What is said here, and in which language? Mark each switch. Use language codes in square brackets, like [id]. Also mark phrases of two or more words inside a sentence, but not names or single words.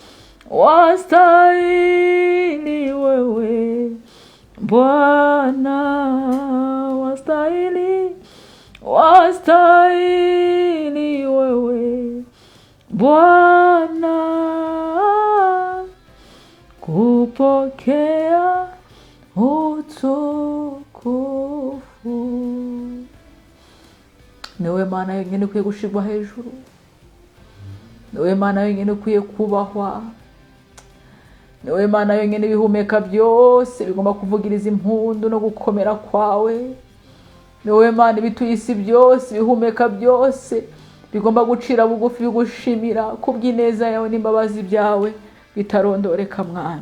[sw] wastahili wewe Bwana, wastahili, wastahili wewe Bwana, kupokea utukufu. [rw] Niwe Mana yonyine ukwiye gushirwa hejuru, niwe Mana yonyine ukwiye kubahwa, niwe Mana yonyine ibihumeka byose bigomba kuvugiriza impundu no gukomera kwawe. Niwe Mana ibituye isi byose, ibihumeka byose bigomba gucira bugufi bigushimira kubw'ineza yawe n'imbabazi byawe bitarondoreka mwami.